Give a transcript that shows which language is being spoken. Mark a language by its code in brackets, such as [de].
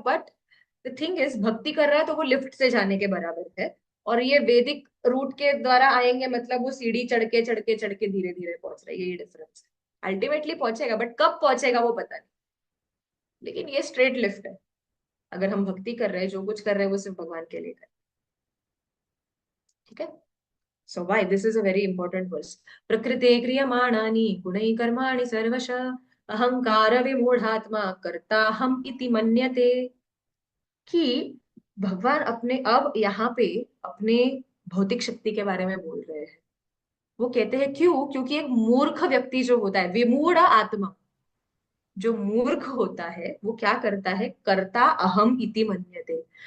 [en] but the thing is, [hi] भक्ति कर रहा है तो वो लिफ्ट से जाने के बराबर है, और ये वैदिक रूट के द्वारा आएंगे, मतलब वो सीढ़ी चढ़ के धीरे धीरे पहुंच रहा है, यही डिफरेंस है। अल्टीमेटली पहुंचेगा, बट कब पहुंचेगा वो पता नहीं, लेकिन ये स्ट्रेट लिफ्ट है। अगर हम भक्ति कर रहे हैं, जो कुछ कर रहे हैं वो सिर्फ भगवान के लिए कर रहे हैं। ठीक है, [en] So why this is a very important verse. [sa] प्रकृते क्रियमाणानि गुणैः कर्माणि सर्वश अहंकार विमूढ़ात्मा कर्ता हम इति मन्यते। [hi] कि भगवान अपने अब यहाँ पे अपने भौतिक शक्ति के बारे में बोल रहे हैं। वो कहते हैं क्यों, क्योंकि एक मूर्ख व्यक्ति जो होता है, विमूढ़ आत्मा, जो मूर्ख होता है वो क्या करता है, [sa] कर्ता अहम इति मन्यते।